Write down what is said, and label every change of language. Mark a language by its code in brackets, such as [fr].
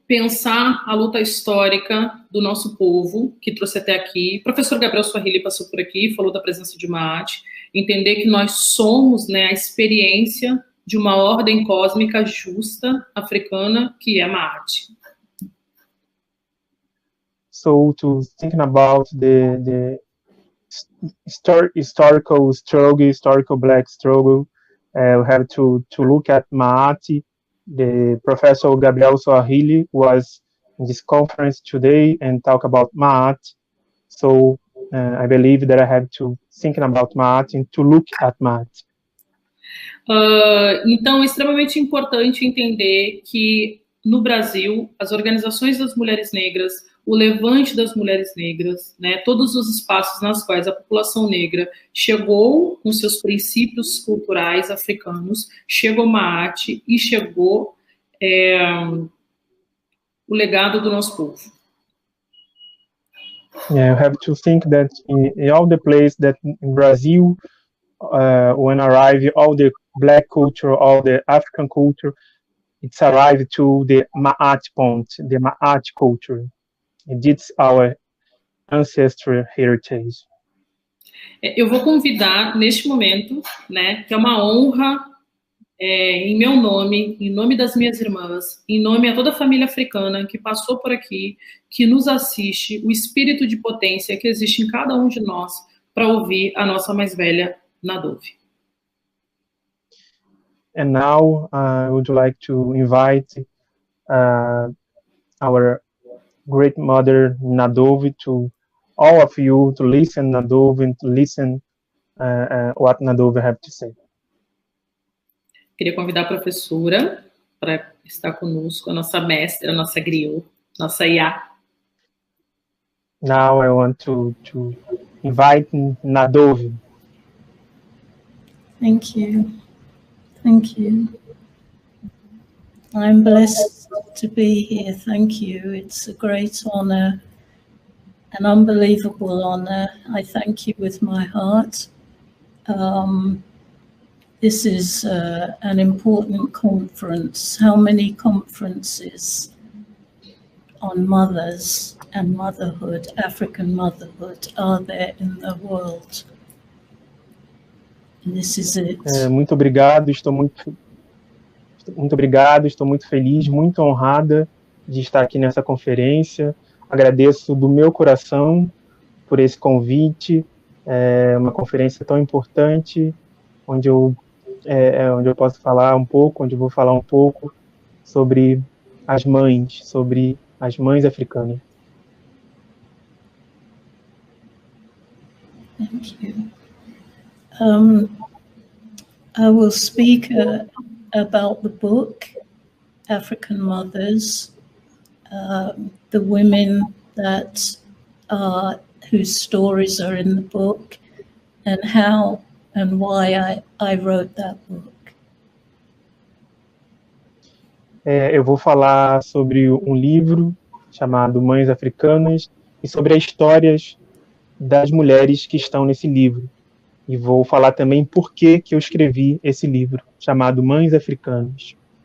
[pt] pensar a luta histórica do nosso povo, que trouxe até aqui. O professor Gabriel Swahili passou por aqui, falou da presença de Maat, entender que nós somos, né, a experiência de uma ordem cósmica justa africana, que é Maat. [en] So to thinking about the historical struggle, historical black struggle, we have to look at Maat. The Professor Gabriel Swahili was in this conference today and talk about Maat. So I believe that I have to thinking about Maat and to look at Maat. [pt] Então, é extremamente importante entender que no Brasil, as organizações das mulheres negras, o levante das mulheres negras, né, todos os espaços nas quais a população negra chegou com seus princípios culturais africanos, chegou Maat e chegou o legado do nosso povo. [en] Yeah, you have to think that in all the places that in Brazil, when arrive all the black culture, all the African culture, it's arrived to the Maat point, the Maat culture. And it's our ancestral heritage. [pt] Eu vou convidar, neste momento, né, que é uma honra, em meu nome, em nome das minhas irmãs, em nome a toda a família africana que passou por aqui, que nos assiste, o espírito de potência que existe em cada um de nós, para ouvir a nossa mais velha Nadove. [en] And now I would like to invite our great mother Nadove to all of you to listen Nadove and to listen what Nadove have to say. [pt] Queria convidar a professora para estar conosco, a nossa mestra, a nossa griot, nossa Iá. [en] Now I want to invite Nadove. Thank you. Thank you. I'm blessed to be here. Thank you. It's a great honor, an unbelievable honor. I thank you with my heart. This is an important conference. How many conferences on mothers and motherhood, African motherhood, are there in the world? And this is it. [pt] Muito obrigado, estou muito obrigado, estou muito feliz, muito honrada de estar aqui nessa conferência. Agradeço do meu coração por esse convite. É uma conferência tão importante, onde eu posso falar um pouco, onde eu vou falar um pouco sobre as mães africanas. [en] Thank you. I will speak about the book, African Mothers, the women that whose stories are in the book, and how and why I wrote that book. [pt] Eu vou falar sobre um livro chamado Mães Africanas e sobre as histórias das mulheres que estão nesse livro. E vou falar também por que eu escrevi esse livro chamado Mães Africanas.